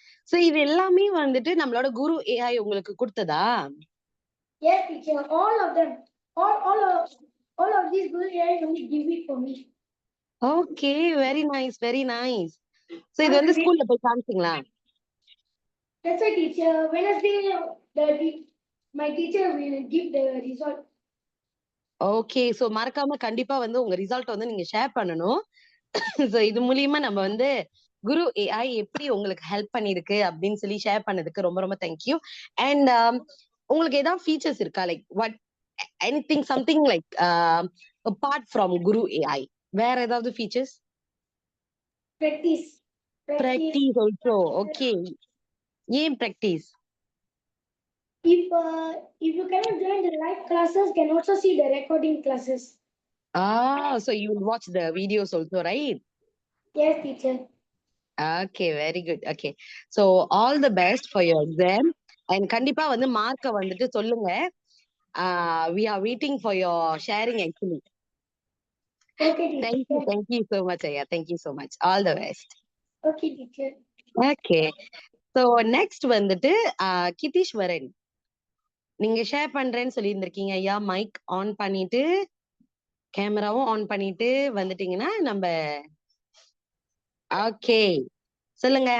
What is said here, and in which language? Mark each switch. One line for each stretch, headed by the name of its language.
Tamil: So இது எல்லாமே வந்துட்டு நம்மளோட குரு ஏஐ உங்களுக்கு கொடுத்ததா?
English: Yes, teacher, all of them. All of these Guru AI only give it for me.
Tamil: Okay,
English: Very nice very nice.
Tamil: So இது வந்து ஸ்கூல்ல போய் காமிச்சீங்களா?
English: That's why teacher, Wednesday, my teacher will give the result. Okay.
Tamil: So மறக்காம கண்டிப்பா வந்து உங்க result வந்து நீங்க ஷேர் பண்ணணும். சோ இது மூலியமா நம்ம வந்து குரு ஏஐ எப்படி உங்களுக்கு ஹெல்ப் பண்ணிருக்கு அப்படின்னு சொல்லி ஷேர் பண்ணதுக்கு ரொம்ப ரொம்ப தேங்க்யூ. அண்ட் உங்களுக்கு ஏதாவது ஃபீச்சர்ஸ் இருக்கா?
English: like what anything something like apart from
Tamil: Guru AI வேற ஏதாவது features?
English: Practice. Practice also. Okay, ஏன் practice? If you cannot join the live classes, can also see the recording classes. So you will watch the videos also, right? Yes, teacher. Okay, very good. Okay. So all the best for your exam. And
Tamil: கண்டிப்பா வந்து மார்க்க வந்துட்டு சொல்லுங்க.
English: We are waiting for your sharing actually. Okay, teacher. Thank you so much, ஐயா. Thank you so much. All the best. Okay, teacher. Okay.
Tamil: So next வந்துட்டு கிதீஸ்வரன். நீங்க share பண்றேன்னு சொல்லியிருந்திருக்கீங்க ஐயா. மைக் ஆன் பண்ணிட்டு கேமராவும் ஆன் பண்ணிட்டு வந்துட்டீங்கன்னா நம்ம ஓகே சொல்லுங்க.